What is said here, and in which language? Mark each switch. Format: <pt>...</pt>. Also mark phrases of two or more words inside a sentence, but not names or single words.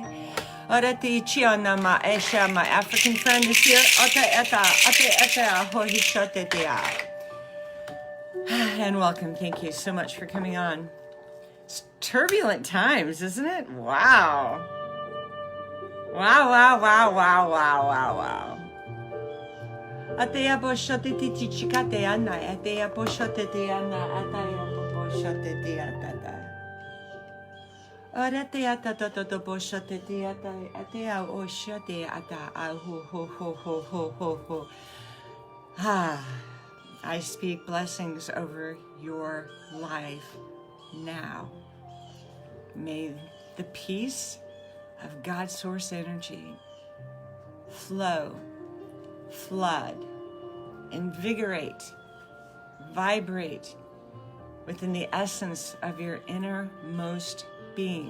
<en>My African friend is here. And welcome. Thank you so much for coming on. It's turbulent times, isn't it? Wow. Wow, wow, wow, wow, wow, wow, wow. Atea poshote ti chikate ana, atea poshote ti ana, ataya poshote ti atata. Oreteata toto boshateata atea oshate ata ahu ho ho ho ho ho ho. Ah, I speak blessings over your life now. May the peace of God's source energy flow, flood, invigorate, vibrate within the essence of your innermost being.</en>